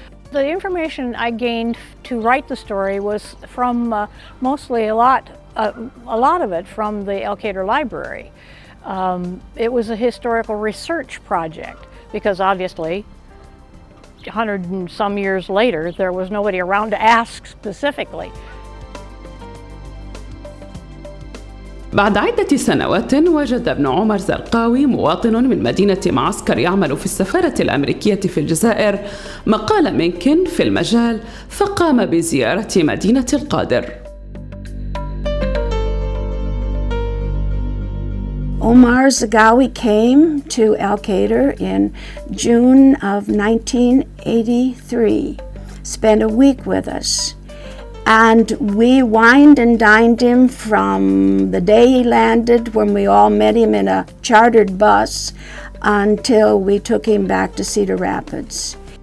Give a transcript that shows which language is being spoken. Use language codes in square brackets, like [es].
[en] The information I gained to write the story was from mostly a lot of it from the ElKader Library. It was a historical research project because obviously 100 and some years later there was nobody around to ask specifically. [ar] بعد عدة سنوات وجد ابن عمر زرقاوي مواطن من مدينة معسكر يعمل في السفارة الأمريكية في الجزائر مقال ممكن في المجال فقام بزيارة مدينة القادر. [en] Omar Zagawi came to ElKader in June of 1983, spent a week with us. And we wined and dined him from the day he landed, when we all met him in a chartered bus, until we took him back to Cedar Rapids.